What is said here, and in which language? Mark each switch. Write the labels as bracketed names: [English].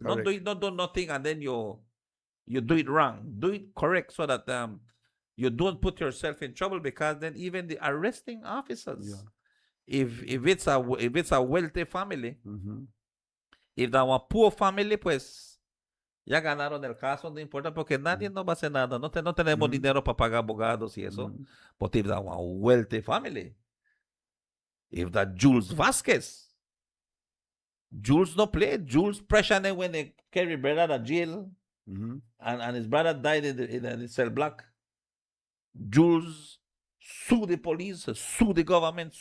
[English] Not do nothing and then you do it wrong. Do it correct so that you don't put yourself in trouble, because then even the arresting officers, if it's a wealthy family, if they are a poor family, pues [Spanish] Ya ganaron el caso, no importa, porque nadie no va a hacer nada. No tenemos dinero para pagar abogados y eso. [English] But if that a wealthy family, if that Jules Vasquez, Jules no play. Jules pressured when they carry brother to jail, and his brother died in the cell block. Jules sued the police, sued the government.